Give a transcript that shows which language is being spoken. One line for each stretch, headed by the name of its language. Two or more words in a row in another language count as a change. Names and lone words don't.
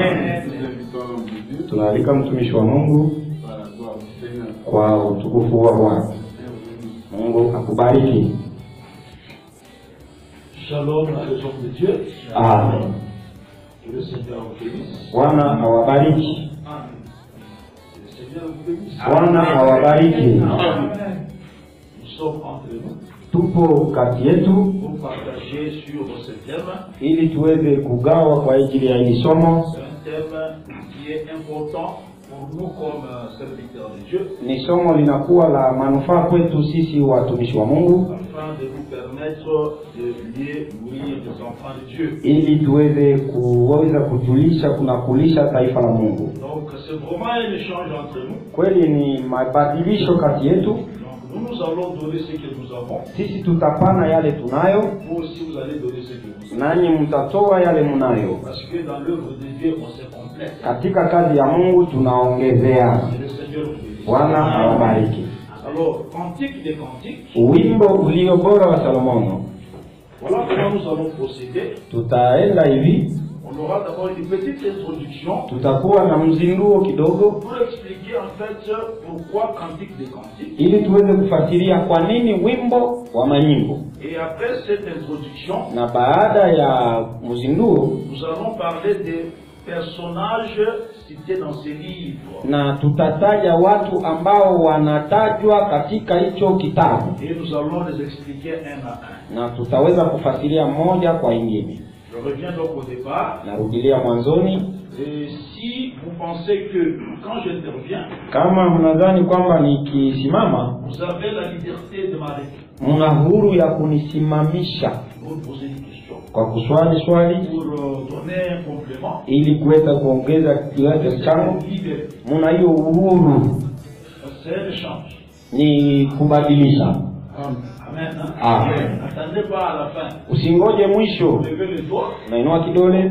Swahili: Tunaalika mtumishi wa Mungu.
French: Voilà, gloire. Seigneur.
Swahili: kwa utukufu wa Bwana. Mungu akubariki.
French: Shalom à les hommes de Dieu. Amen. Que le Seigneur vous bénisse.
Swahili: Bwana awabariki. Amen.
French: Que le Seigneur vous bénisse.
Swahili: Bwana awabariki.
French: Amen. Nous sommes entre nous
Swahili: Tupo kati yetu
French: pour partager sur ce thème.
Swahili: ili tuweze kugawa kwa ajili ya hili somo.
French: C'est un thème qui est important pour nous comme serviteurs de Dieu,
Swahili: Ni somo linakuwa la manufaa kwetu sisi watumishi wa Mungu,
French: afin de nous permettre de lier, nourrir les enfants de Dieu.
Swahili: ili tuweze kuweza kujulisha kunakulisha taifa la Mungu.
French: Donc c'est vraiment un échange entre nous.
Swahili: Kweli ni mabadilisho kati yetu.
French: Donc nous allons donner ce que nous avons.
Swahili: Sisi tutapana yale tunayo,
French: Vous aussi vous allez donner ce que vous avez.
Swahili: nanyi mtatoa yale munayo.
French: Parce que dans l'œuvre de Dieu on se complète.
Swahili: Katika kazi ya Mungu tunaongezea.
French: Et le Seigneur vous bénisse.
Swahili: Bwana awabariki.
French: Alors, Cantique des Cantiques,
Swahili: Wimbo ulio bora wa Salomono.
French: voilà comment nous allons procéder.
Swahili: Tutaenda hivi,
French: On aura d'abord une petite introduction
Swahili: tutakuwa na mzinduo kidogo
French: pour expliquer en fait pourquoi Cantique des Cantiques.
Swahili: ili tuweze kufasiria kwa nini wimbo wa manyimbo.
French: Et après cette introduction,
Swahili: Na baada ya mzinduo
French: nous allons parler des personnages cités dans ces livres.
Swahili: na tutataja watu ambao wanatajwa katika hicho kitabu,
French: Et nous allons les expliquer un à un.
Swahili: na tutaweza kufasiria moja kwa ingine.
French: Je reviens donc au départ.
Swahili: Narudilia mwanzoni.
French: Et si vous pensez que quand j'interviens,
Swahili: Kama mnadhani kwamba nikisimama
French: vous avez la liberté de m'arrêter
Swahili: mna huru ya kunisimamisha
French: pour me poser une question,
Swahili: kwa kuswali swali
French: pour donner un complément,
Swahili: ili kuweza kuongeza kiwango changu,
French: libéré.
Swahili: mna hiyo uhuru,
French: C'est un échange.
Swahili: ni kubadilisha.
French: Amen. Hein?
Swahili: Amen.
French: N'attendez pas à la fin.
Swahili: Usingoje mwisho.
French: Levez le doigt.
Swahili: Nainua kidole.